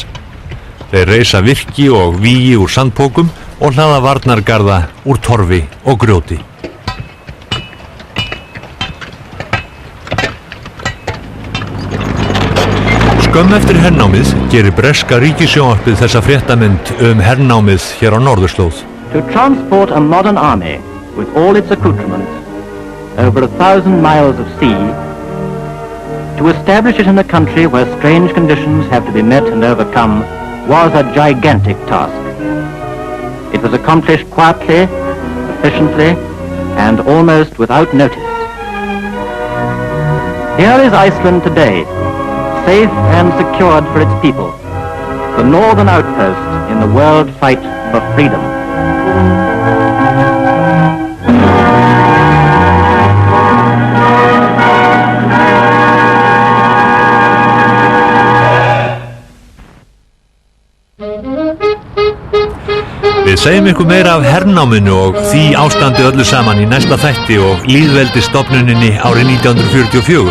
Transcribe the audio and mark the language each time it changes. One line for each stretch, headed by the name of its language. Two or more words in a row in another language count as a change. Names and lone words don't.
Icelandic: Þeir reisa virki og vígi úr sandpókum og hlaða varnargarða úr torfi og grjóti. Skömm eftir hernámið gerir breska ríkissjónvarpið þessa fréttamynd hernámið hér á norðurslóð.
English: To transport a modern army with all its accoutrements over 1,000 miles of sea, to establish it in a country where strange conditions have to be met and overcome, was a gigantic task. It was accomplished quietly, efficiently, and almost without notice. Here is Iceland today, safe and secured for its people, the northern outpost in the world fight for freedom.
Icelandic: Við segjum ykkur meira af hernáminu og því ástandi öllu saman í næsta þætti og lýðveldisstofnuninni árið 1944.